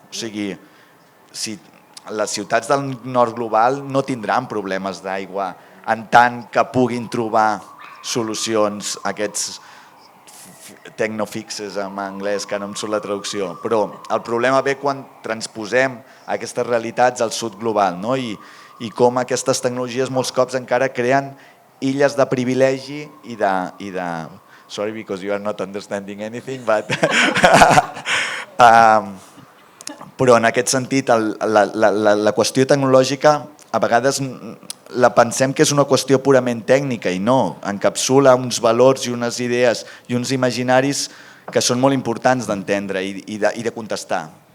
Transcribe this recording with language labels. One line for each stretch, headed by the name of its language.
Catalan: O sigui, les ciutats del nord global no tindran problemes d'aigua en tant que puguin trobar solucions a aquests tecnofixes en anglès, que no em surt la traducció, però el problema ve quan transposem aquestes realitats al sud global, i com aquestes tecnologies molts cops encara creen illes de privilegi i de...
English: Sorry, because you are not understanding anything, but...
Catalan: Però en aquest sentit, la qüestió tecnològica a vegades la pensem que és una qüestió purament tècnica, i no, encapsula uns valors i unes idees i uns imaginaris que són molt importants d'entendre i de contestar.